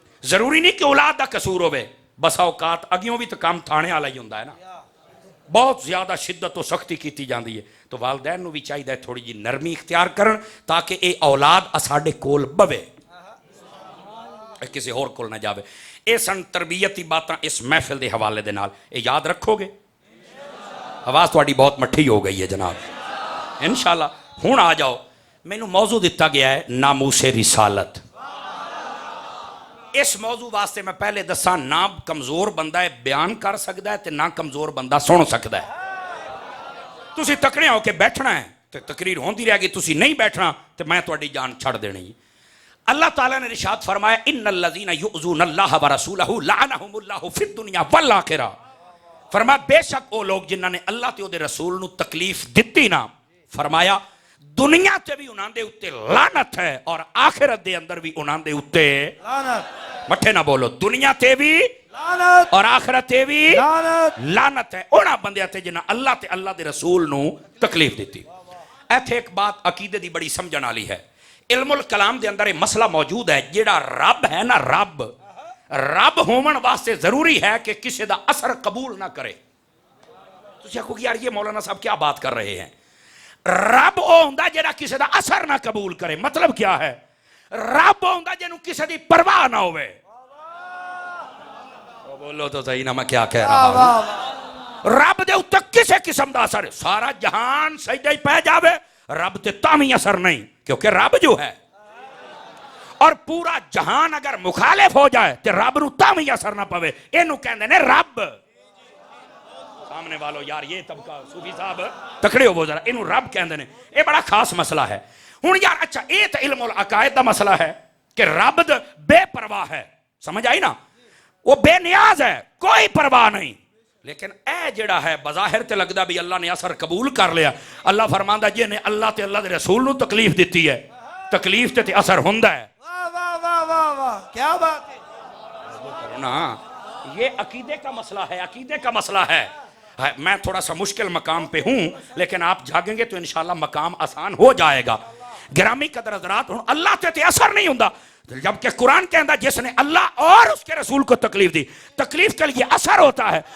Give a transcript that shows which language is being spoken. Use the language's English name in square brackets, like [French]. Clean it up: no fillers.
[Punjabi] ضروری نہیں کہ اولاد دا قصور ہوئے بسا اوقات اگیوں بھی تو کام تھانے والا ہی ہوندہ ہے نا بہت زیادہ شدت و سختی کیتی جاندی ہے تو والدین نو بھی چاہیے تھوڑی جی نرمی اختیار کرن تاکہ اے اولاد اساڈے کول بوے کسی اور کول نہ جاوے. اے سن تربیتی باتاں اس محفل دے حوالے دے نال اے یاد رکھو گے. آواز تھوڑی بہت مٹھی ہو گئی ہے جناب انشاءاللہ ہن آ جاؤ مینوں موضوع دتا گیا ہے ناموس رسالت. اس موضوع واسطے میں پہلے دساں نہ کمزور بندہ ہے بیان کر سکتا ہے تے نہ کمزور بندہ سن سکتا ہے. تسی تکڑے ہو کے بیٹھنا ہے تے تقریر ہوندی رہے گی, تسی نہیں بیٹھنا تے میں تہاڈی جان چھڑ دینی. [Arabic] اللہ تعالیٰ نے ارشاد فرمایا ان الذین یؤذون اللہ ورسولہ لعنہم اللہ فی الدنیا والآخرہ. [Punjabi] فرمایا بے شک وہ لوگ جنہاں نے اللہ تے دے رسول نو تکلیف دتی نا, فرمایا دنیا تے بھی انہاں دے اوتے لعنت ہے اور آخرت دے اندر بھی انہاں دے اوتے لعنت. مٹھے نہ بولو, دنیا تے بھی لعنت اور آخرت تے بھی لعنت ہے انہاں بندیاں تے جنہاں اللہ تے اللہ دے رسول نو تکلیف دیتی. ایتھے ایک بات عقیدے دی بڑی سمجھن والی ہے. علم الکلام دے اندر یہ مسئلہ موجود ہے, جیڑا رب ہے نا رب ہومن واسطے ضروری ہے کہ کسی دا اثر قبول نہ کرے. [Urdu] تسی آکھو کہ یار یہ مولانا صاحب کیا بات کر رہے ہیں. [Punjabi] رب او ہوندا جیڑا کسی دا اثر نہ قبول کرے. مطلب کیا ہے؟ رب ہوندا جنوں کسی دی پرواہ نہ ہوئے. [Urdu] بولو تو صحیح نہ میں کیا کہہ رہا ہوں. [Punjabi] رب دے اوتے کسے قسم دا اثر, سارا جہان سجدے پہ جاوے رب تے تامی اثر نہیں, کیونکہ رب جو ہے, اور پورا جہان اگر مخالف ہو جائے تے رب نو تامی اثر نہ پوے. اینو کہندے نے رب. سامنے والو یار یہ طبقہ صوفی صاحب تکڑے ہو ذرا, اینو رب کہندے نے. یہ بڑا خاص مسئلہ ہے. ہن یار اچھا یہ تے علم العقائد دا مسئلہ ہے کہ رب بے پرواہ ہے, سمجھ آئی نا, وہ بے نیاز ہے, کوئی پرواہ نہیں. لیکن اے جڑا ہے بظاہر تے لگدا بھی اللہ نے اثر قبول کر لیا. اللہ فرماندا جی نے اللہ تے اللہ دے رسول نو تکلیف دیتی ہے, تکلیف تے اثر ہوندا ہے. [Urdu] واہ واہ واہ واہ واہ کیا بات ہے نا. یہ عقیدے کا مسئلہ ہے, عقیدے کا مسئلہ ہے. میں تھوڑا سا مشکل مقام پہ ہوں لیکن آپ جاگیں گے تو انشاءاللہ مقام آسان ہو جائے گا. [Punjabi] گرامی قدر حضرات, اللہ تے اثر نہیں ہوندا, جبکہ قرآن کہندا [Urdu] جس نے اللہ اور اس کے رسول کو تکلیف دی, تکلیف کے لیے اثر ہوتا ہے.